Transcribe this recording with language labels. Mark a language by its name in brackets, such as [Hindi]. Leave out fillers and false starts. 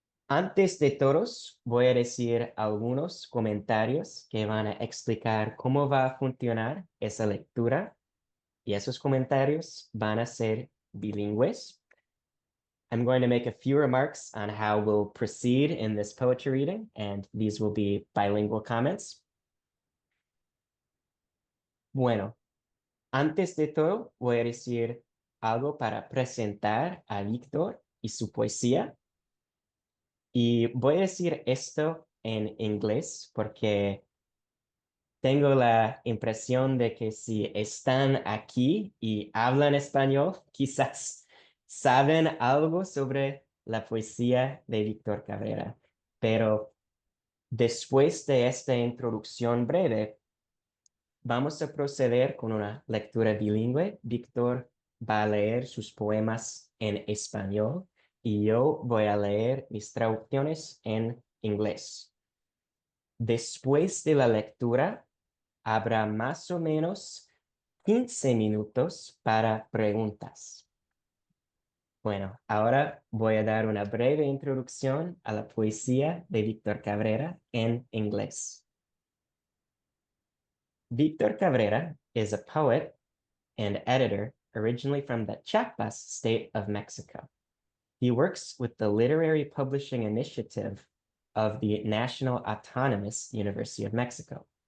[Spanish] Antes de todos, voy a decir algunos comentarios que van a explicar cómo va a funcionar esa lectura y esos comentarios van a ser bilingües. [English] I'm going to make a few remarks on how we'll proceed in this poetry reading, and these will be bilingual comments. [Spanish] Bueno, antes de todo, voy a decir algo para presentar a Víctor y su poesía. Y voy a decir esto en inglés porque tengo la impresión de que si están aquí y hablan español, quizás saben algo sobre la poesía de Víctor Cabrera. Pero después de esta introducción breve, vamos a proceder con una lectura bilingüe. Víctor va a leer sus poemas en español y yo voy a leer mis traducciones en inglés. Después de la lectura, habrá más o menos 15 minutos para preguntas. Bueno, ahora voy a dar una breve introducción a la poesía de Víctor Cabrera en inglés. [English] Víctor Cabrera is a poet and editor originally from the Chiapas state of Mexico. He works with the Literary Publishing Initiative of the National Autonomous University of Mexico.